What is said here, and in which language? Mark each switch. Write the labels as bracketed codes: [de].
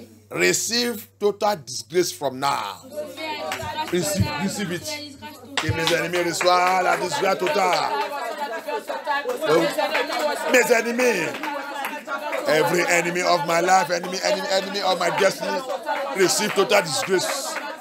[en] Receive total disgrace from now. Receive it. [fr] Que mes ennemis reçoivent la disgrâce totale. Mes ennemis. [en] Every enemy of my life, enemy of my destiny, receive total disgrace.